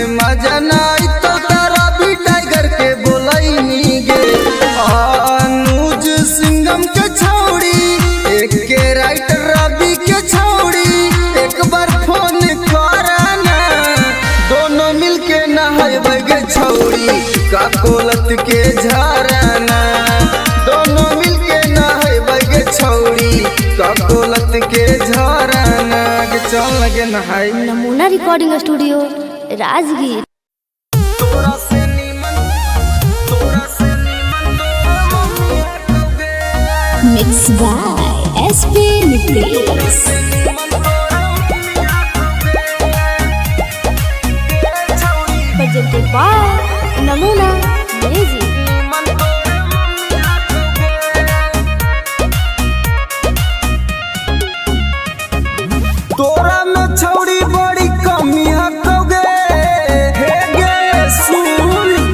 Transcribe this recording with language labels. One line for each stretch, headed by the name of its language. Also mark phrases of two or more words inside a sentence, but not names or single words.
Magahi: मजा नाई तो तारा भी टाइगर के बोलैमी गे अनुज सिंगम के छौड़ी एक के राइटर रवि के छौड़ी एक बार फोन कराना दोनों मिलके नहाइबे गे छौड़ी का कोलत के झरना दोनों मिलके नहाइबे गे छौड़ी का कोलत के झरना के चल लगे नहाई। नमूना रिकॉर्डिंग स्टूडियो राजगीर।
English: Mix by SP Nitesh. presented by नमूना म्यूजिक।
Magahi: तोरा में छौड़ी बड़ी कमी हकोगे हे गे सुन